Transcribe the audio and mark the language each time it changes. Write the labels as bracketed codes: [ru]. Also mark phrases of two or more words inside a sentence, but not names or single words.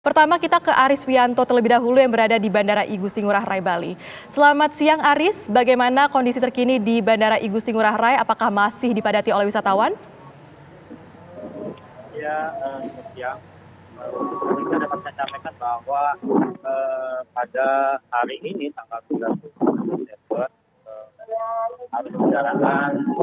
[id] Pertama kita ke Aris Wianto terlebih dahulu yang berada di Bandara I Gusti Ngurah Rai Bali. Selamat siang Aris, bagaimana kondisi terkini di Bandara I Gusti Ngurah Rai? Apakah masih dipadati oleh wisatawan? Ya, selamat siang. Kita dapat saya sampaikan bahwa pada hari ini tanggal 30 Desember harus menjalankan